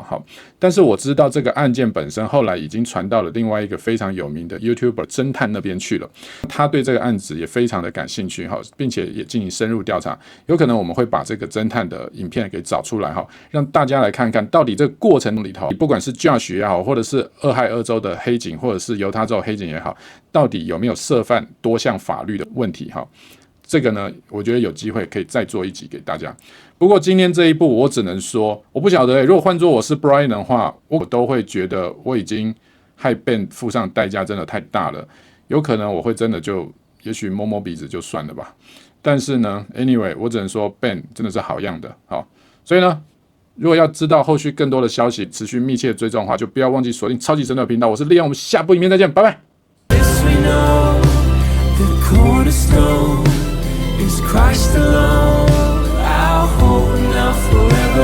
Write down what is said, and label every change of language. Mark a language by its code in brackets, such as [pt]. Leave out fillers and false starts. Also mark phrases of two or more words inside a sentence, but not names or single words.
[zh] 好，但是我知道這個案件本身後來已經傳到了另外一個非常有名的 YouTuber 偵探那邊去了，他對這個案子也非常的感興趣，並且也進行深入調查。有可能我們會把這個偵探的影片給找出來，讓大家來看看到底這個過程裡頭，不管是 Josh 也好，或者是俄亥俄州的黑警，或者是猶他州黑警也好，到底有沒有涉犯多項法律的問題。這個呢，我覺得有機會可以再做一集給大家。不過今天這一部，我只能說，我不曉得如果換作我是 Brian 的話，我都會覺得我已經害 Ben 付上代價真的太大了，有可能我會真的就也許摸摸鼻子就算了吧。但是呢 ，anyway， 我只能說 Ben 真的是好樣的。好，所以呢，如果要知道後續更多的消息，持續密切追蹤的話，就不要忘記鎖定超級神隊頻道。我是Leon，我們下部影片再見，拜拜。 [en] Is Christ alone, our hope now forever.